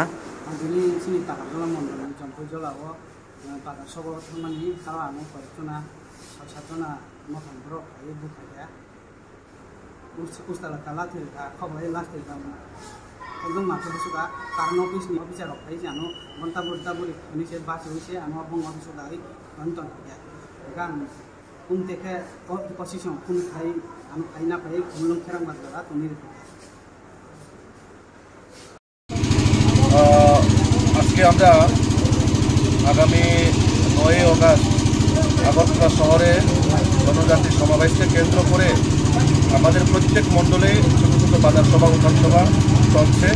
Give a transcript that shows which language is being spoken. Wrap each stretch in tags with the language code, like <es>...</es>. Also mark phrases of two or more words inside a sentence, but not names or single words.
<brx>आंनि सिनि ताकाजला मन्डल जम्पुय जलाव बाजार सगाव थांनानै हारा आनो कयजना सातजना मथानफोराव थायो बुखाया उस्ताला काला थेरखा खबाय लास्ट थेरखा एकदम माथो बुसुगा कारण अफिसनि अफिसार थायो जानो घन्टा बुरजा बुरि निसे बास होइसे आनो बंग अफिस दारि घन्टा थाया गान कुम देखे पजिशन कुम थाई आनो आइना पाई मुलुं खेरां बाजारा तुनि</brx> <bn>আজকে আমরা আগামী 9 অগাস্ট আগরতলা শহরে জনজাতি সমাবেশকে কেন্দ্র করে আমাদের প্রত্যেক মণ্ডলে ছোটো ছোটো বাজার সভা উঠান সভা চলছে।</bn>